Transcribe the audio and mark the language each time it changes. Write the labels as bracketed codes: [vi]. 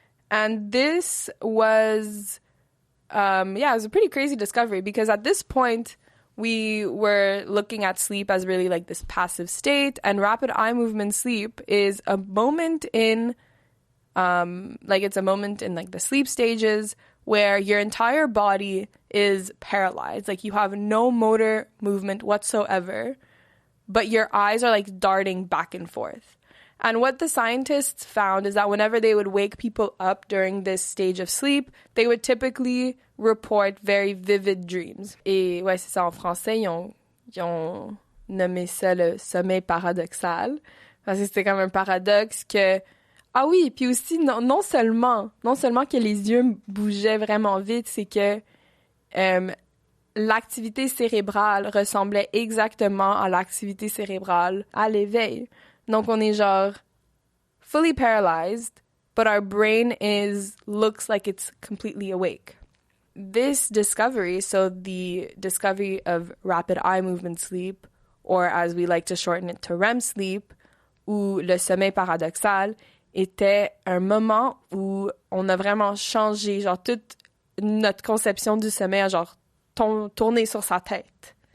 [en] And this was, it was a pretty crazy discovery because at this point, we were looking at sleep as really like this passive state, and rapid eye movement sleep is a moment in, it's a moment in like the sleep stages where your entire body is paralyzed. Like you have no motor movement whatsoever, but your eyes are like darting back and forth. And what the scientists found is that whenever they would wake people up during this stage of sleep, they would typically report very vivid dreams. [fr] Et ouais, c'est ça, en français, ils ont nommé ça le sommeil paradoxal. Parce que c'était comme un paradoxe que... Ah oui, puis aussi, non seulement que les yeux bougeaient vraiment vite, c'est que l'activité cérébrale ressemblait exactement à l'activité cérébrale à l'éveil. Donc, on est genre [en] fully paralyzed, but our brain looks like it's completely awake. This discovery, so the discovery of rapid eye movement sleep, or as we like to shorten it to REM sleep, [fr] ou le sommeil paradoxal, était un moment où on a vraiment changé, genre, toute notre conception du sommeil a genre tourné sur sa tête.